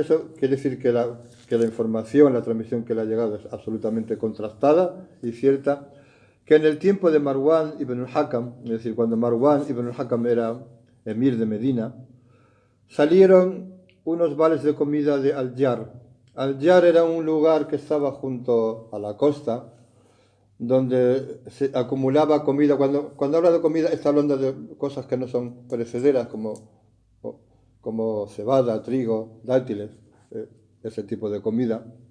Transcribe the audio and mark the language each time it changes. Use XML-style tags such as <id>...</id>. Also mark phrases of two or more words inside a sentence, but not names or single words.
<es>eso, quiere decir que la información, la transmisión que le ha llegado es absolutamente contrastada y cierta, que en el tiempo de Marwan ibn al-Hakam, es decir, cuando Marwan ibn al-Hakam era emir de Medina, salieron unos vales de comida de Al-Jar. Al-Jar era un lugar que estaba junto a la costa, donde se acumulaba comida. Cuando habla de comida está hablando de cosas que no son perecederas, como cebada, trigo, dátiles, ese tipo de comida.</es>